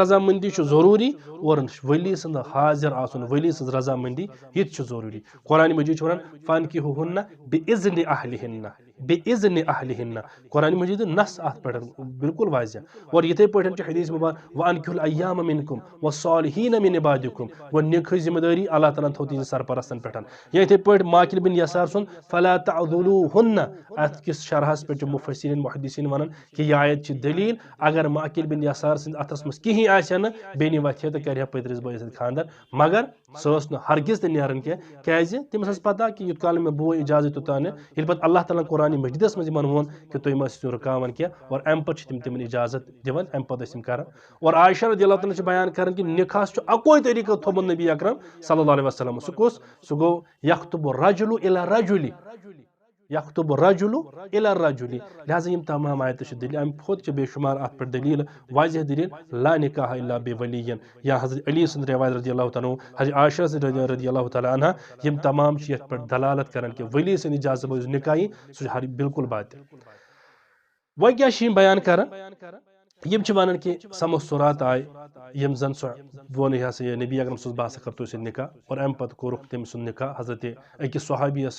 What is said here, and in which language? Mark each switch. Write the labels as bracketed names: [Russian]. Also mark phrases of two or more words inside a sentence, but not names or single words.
[Kashmiri] رضامندی چھ ضروری اور ولی سند حاضر آسن ولی سند رضامندی یہ چھ ضروری قرآن مجید چھ ونان [Arabic] فانکحوہن باذن اہلہن باذن اہلہن [Kashmiri] قرآن مجید نص ات پہ بالکل واضح اور یتھے پٲٹھۍ چھ حدیث مبارک [Arabic] وانکحوا الایام منکم والصالحین من [Kashmiri] عبادکم وہ نکاح ذمہ داری اللہ تعالیٰ تھو تہنٛدِ سرپرستن پہ یا یتھے پٲٹھۍ ماقل بن یسار سن [Arabic] فلا تعضلوہن [Kashmiri] ات کس شرحس پہ مفسرین محدثین ونان کہ یہ آیت چھ دلیل اگر ماقل بن یسار سند اتھس مز کہین آسہِ نہٕ بیٚنہِ وتھِ تو کرِ پٔترِس بٲیِس سۭتۍ خاندر مگر سۄ ٲس نہٕ ہرگز تہِ نیران کینٛہہ کیازِ تٔمِس ٲس پتہ کہ یوٗت کال مےٚ بوے اجازت توٚتام نہٕ ییٚلہِ پتہٕ اللہ تعالیٰ قرآن مجیدس منٛز یِمن ووٚن کہ تُہۍ مہ ٲسِو رُکاوان کینٛہہ اور امہِ پتہٕ چھِ تِم تِمن اجازت دِوان امہِ پتہٕ ٲسۍ تِم کران اور عائشہ رضی اللہ تعالیٰ چھِ بیان کران کہ نکاحس چھُ اکوے طریقہٕ تھوٚمُت نبی اکرم [Arabic] صلی اللہ علیہ وسلم [Kashmiri] سُہ کُس سُہ گوٚو [Arabic] یخطب الرجل الی الرجل یخطب الرجل الی الرجل [Kashmiri] لہذا یم تمام آیتہٕ چھِ دلیل امہِ کھۄتہٕ چھِ بے شمار اتھ پٮ۪ٹھ دلیل واضح دلیل [Arabic] لا نکاح الا بولی [Kashmiri] یا حضرت علی سٕنٛز روایت [Arabic] رضی اللہ تعالیٰ عنہ [Kashmiri] حضرت عائشہ [Arabic] رضی اللہ تعالیٰ عنہ [Kashmiri] یم تمام چھِ یتھ پٮ۪ٹھ دلالت کران کہ ولی سٕنٛدِ اجازت بغٲر نکاح سُہ چھُ بالکل باطل وۄنۍ کیٛاہ چھِ یم بیان کران یم چھِ ونان کہ سمستورات آئے یم زن سۄ ووٚن یہ ہسا یہ نبی اکرم [Arabic] صلی اللہ علیہ وسلم [Kashmiri] بہٕ ہسا کرٕ تُہۍ سۭتۍ نکاح اور امہِ پتہٕ کوٚرُکھ تٔمۍ سُنٛد نکاح حضرت أکِس صحابیس